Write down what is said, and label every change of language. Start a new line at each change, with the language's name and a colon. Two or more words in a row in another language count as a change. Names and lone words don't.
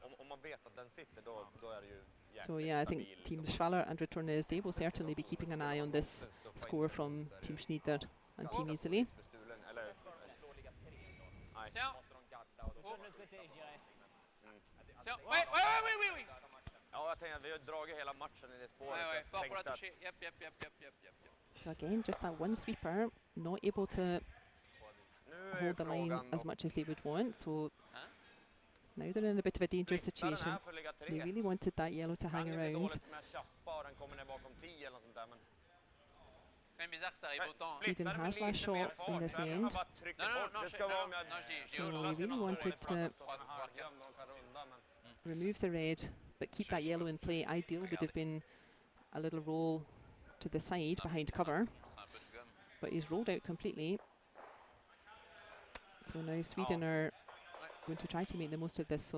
English: So yeah, I think Team Schwaller and Retornaz, they will certainly be keeping an eye on this score from Team Schneider and Team Iseli.
French: Oui.
Swedish: Ja, jag tänkte att vi har dragit hela matchen i det spåret.
French: Ouais, fort pour la
Swedish: Tänkte att-
French: toucher.
English: Yep. So again, just that one sweeper, not able to
Swedish: Nu är
English: hold the line
Swedish: frågan
English: as
Swedish: då.
English: much as they would want. So now they're in a bit of a dangerous
Swedish: Splittar den
English: situation.
Swedish: här för att ligga
English: They
Swedish: tre.
English: really wanted that yellow to hang
Swedish: Kan inte
English: around.
Swedish: dåligt med Chappa och den kommer ner bakom 10 eller något sånt där. Men
French: C'est quand même bizarre que ça arrive autant.
English: Sweden
Swedish: splittar den
English: has
Swedish: med
English: last
Swedish: lite mer
English: shot
Swedish: fart,
English: in this
Swedish: så här,
English: end.
Swedish: man bara trycker bort. Det ska vara om jag
English: So we really wanted to remove the red, but keep that yellow in play. Ideal would have been a little roll to the side behind cover, but he's rolled out completely. So now Sweden are going to try to make the most of this.